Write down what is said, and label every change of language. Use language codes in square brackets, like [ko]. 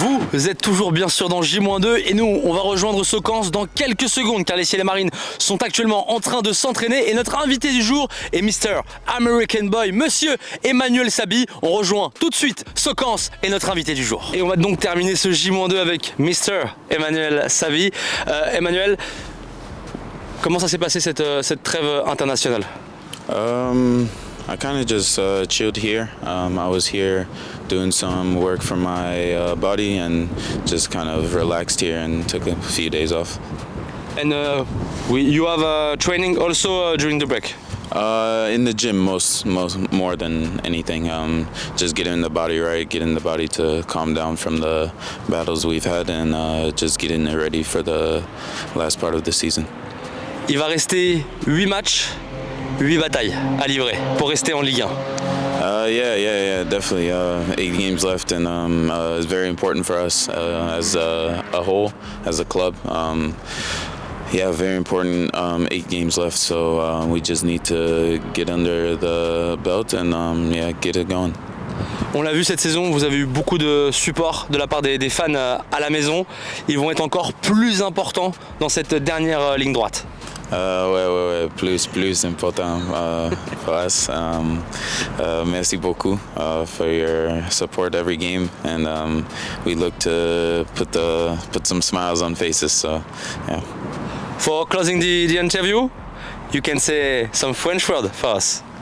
[fr] Vous êtes toujours bien sûr dans J-2 et nous on va rejoindre Socance dans quelques secondes car les Ciels et Marines sont actuellement en train de s'entraîner et notre invité du jour est Mr. American Boy, Monsieur Emmanuel Sabi. On rejoint tout de suite Socance et notre invité du jour. Et on va donc terminer ce J-2 avec Mr. Emmanuel Sabi. Emmanuel, comment ça s'est passé cette trêve internationale? [en] I kind of just chilled here. I was here doing some work for my body and just kind of relaxed here and took a few days off. And you have training also during the break? In the gym, more than anything. Just getting the body right, getting the body to calm down from the battles we've had, and just getting it ready for the last part of the season. [fr] Il va rester 8 matchs. 8 batailles à livrer pour rester en Ligue 1. [en] Yeah, definitely. 8 games left, and it's very important for us as a whole, as a club. Very important 8 games left, so we just need to get under the belt and get it going. [fr] On l'a vu cette saison, vous avez eu beaucoup de support de la part des fans à la maison. Ils vont être encore plus importants dans cette dernière ligne droite. Ouais, plus important [en] for us. [fr] Merci beaucoup [en] for your support every game, and we look to put some smiles on faces. So, yeah. For closing the interview, you can say some French word for us.